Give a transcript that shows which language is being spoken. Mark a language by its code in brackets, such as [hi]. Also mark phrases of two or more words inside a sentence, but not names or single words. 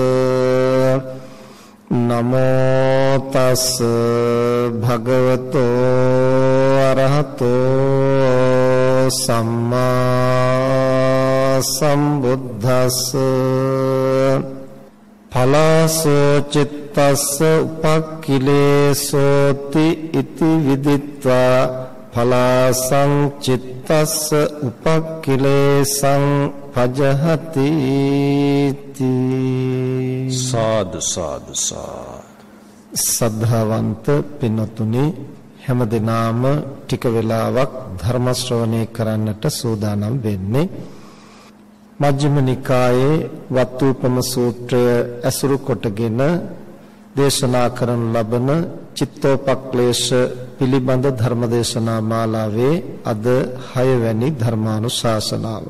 [pi] නමෝ තස් භගවතෝ අරහතෝ සම්මා සම්බුද්දස්ස පලාසෝ චිත්තස්ස උපක්ඛිලේසෝති ඉති විදිත්වා පලාසං චිත්තස්ස උපක්ඛිලේසං පජහති [si] සාදු සාදු සාදු සද්ධාවන්ත පින්වත්නි හැම දිනාම ටික වෙලාවක් ධර්ම ශ්‍රවණය කරන්නට සූදානම් වෙන්නේ මජ්ක්‍ධිම නිකායේ වත්තුපම සූත්‍රය ඇසුරු කොටගෙන දේශනා කරන ලබන චිත්තෝපක්ලේශ පිළිබඳ ධර්මදේශනා මාලාවේ අද 6 වැනි ධර්මානුශාසනාව.